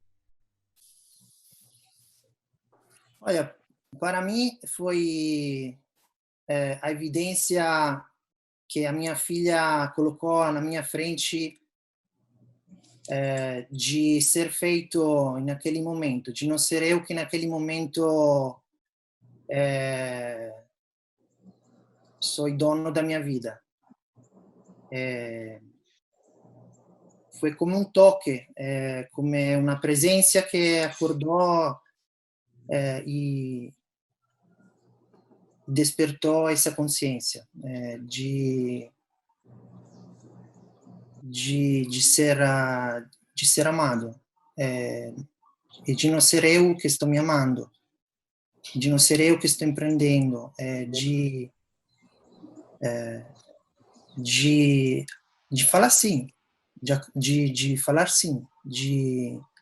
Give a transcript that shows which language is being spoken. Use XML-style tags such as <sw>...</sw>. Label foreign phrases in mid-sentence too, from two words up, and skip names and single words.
<pt>Olha, para mim foi a evidência que a minha filha colocou na minha frente de ser feito naquele momento, de não ser eu que naquele momento sou dono da minha vida.</pt> <it>Foi come un toque, come una presenza che accordò</it> <pt>e despertou essa consciência de ser amado e de não ser eu que estou me amando, de não ser eu que estou empreendendo, de falar sim, de falar sim, de</pt>